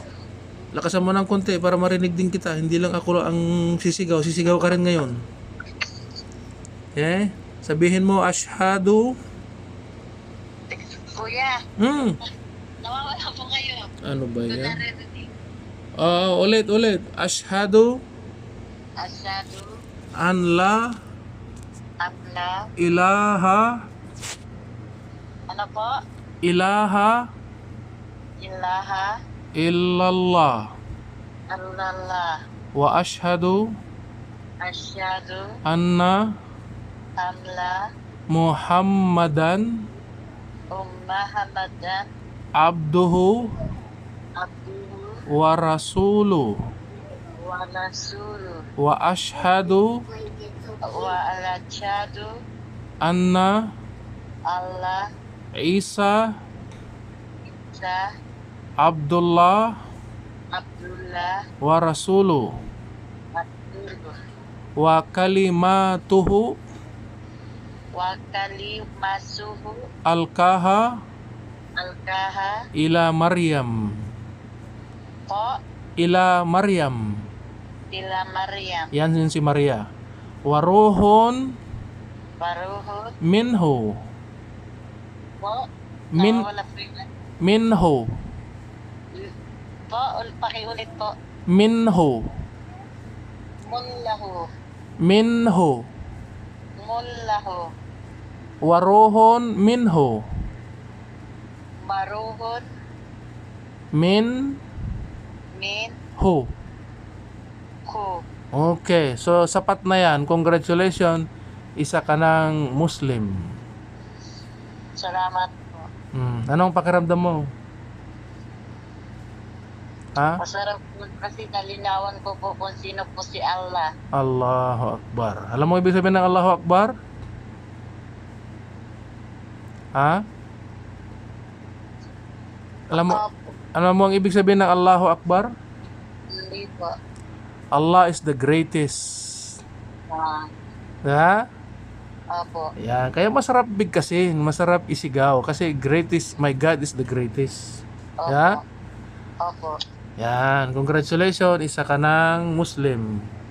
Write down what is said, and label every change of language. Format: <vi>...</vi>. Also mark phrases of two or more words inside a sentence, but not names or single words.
<tl>Lakasan mo ng konti para marinig din kita. Hindi lang ako ang sisigaw. Sisigaw ka rin ngayon. Okay? Sabihin mo, Ashhadu. Kuya, Hmm. nawawala po kayo. Ano ba Ito yan? narinig. Ulit.</tl> <ar>Ashhadu Asyadu, أن لا abla, ilaha</ar> <tl>ano po?</tl> <ar>ilaha Ilaha, illallah Allah, وأشهد asyadu, anna amla, Muhammadan Muhammadan, abduhu abduhu, ورسوله ورسوله, وأشهد wa alasyadu, anna Allah, Isa Isa, Abdullah Abdullah, ورسوله Abdullah, وكلمته wa kalimasuhu, alkaha alkaha, إلى مريم إلى مريم. إلى مريم,</ar> <tl>Yan yun si Maria. Waruhun</tl> <ar>baruhut, minhu.</ar> <tl>po,</tl> <ar>Min</ar> <tl>nawawala po yun.</tl> <ar>minhu.</ar> <tl>Po, pakiulit po.</tl> <ar>Minhu. Mullahu, Minhu. mullahu, وروح منه. baruhut, Minhu. min, ku.</ar> <tl>Okay, so sapat na yan. Congratulations. Isa ka ng Muslim. Salamat po. Anong pakiramdam mo? Ha? Masarap po kasi nalinawan ko po kung sino po si Allah.</tl> <ar>الله أكبر.</ar> <tl>Alam mo ibig sabihin ng</tl> <ar>الله أكبر?</ar> <tl>Ha? Alam mo ang ibig sabihin ng</tl> <ar>الله أكبر?</ar> <tl>Hindi po.</tl> <en>Allah is the greatest.</en> <tl>Ha? Opo. Yan. Kaya masarap bigkasin. Masarap isigaw.</tl> <en>Kasi greatest, my God is the greatest.</en> <tl>Opo.</tl> <en>Yeah?</en> <tl>Opo. Yan. Congratulations. Isa ka ng Muslim.</tl>